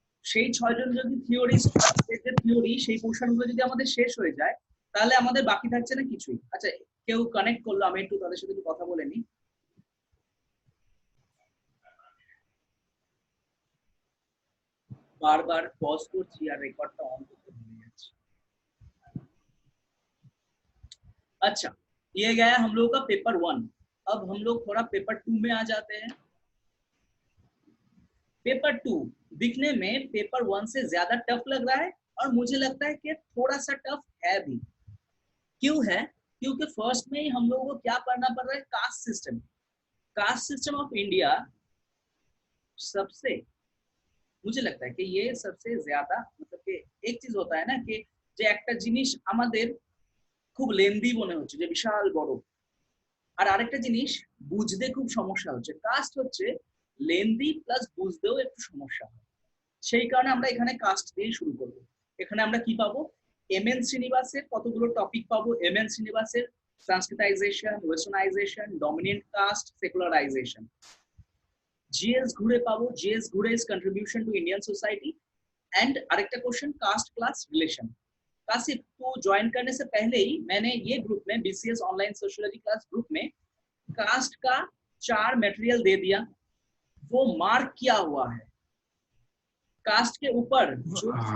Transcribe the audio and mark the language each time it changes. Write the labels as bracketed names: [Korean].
[Bangla] সেই 6জন যদি theorist theory সেই পোর্শনগুলো যদি আমাদের শেষ হয়ে যায়, তাহলে আমাদের বাকি থাকছে না কিছুই। আচ্ছা, কেউ কানেক্ট করলো, আমি একটু তাদের সাথে কথা বলে নিই। [Hindi] बार-बार [Bangla] पॉज করছি আর রেকর্ডটা অন করতে ভুলে যাচ্ছি। [Hindi] अच्छा, ये गया हम लोगों का पेपर 1। अब हम लोग थोड़ा पेपर 2 में आ जाते हैं। पेपर 2 दिखने में पेपर 1 से ज्यादा टफ लग रहा है, और मुझे लगता है कि थोड़ा सा टफ है भी। क्यों है? क्योंकि फर्स्ट में ही हम लोगों को क्या पढ़ना पड़ रहा है, caste system. Caste system of India सबसे, मुझे लगता है कि ये सबसे ज्यादा, मतलब कि एक चीज होता है ना कि [Bangla] যে একটা জিনিস আমাদের খুব লেন্দি মনে হচ্ছে যে বিশাল বড়, আর আরেকটা জিনিস বুঝতে খুব সমস্যা হচ্ছে। কাস্ট হচ্ছে লেন্দি প্লাস বুঝতেও একটু সমস্যা হয়, সেই কারণে আমরা এখানে কাস্ট দিয়ে শুরু করব। এখানে আমরা কি পাবো, এমএন শ্রীনিবাসের কতগুলো টপিক পাবো। MN শ্রীনিবাসের সংস্কৃতাইজেশন, ওয়েস্টার্নাইজেশন, dominant caste, secularisation. GS ঘুরে পাবো, জিএস ঘুরে is contribution to Indian society. [Hindi] And [Bangla] আরেকটা [Hindi] question caste class relation. Kashif को ज्वाइन करने से पहले ही मैंने ये ग्रुप में BCS online sociology class group में कास्ट का 4 मटेरियल दे दिया, वो मार्क किया हुआ है। कास्ट के ऊपर जो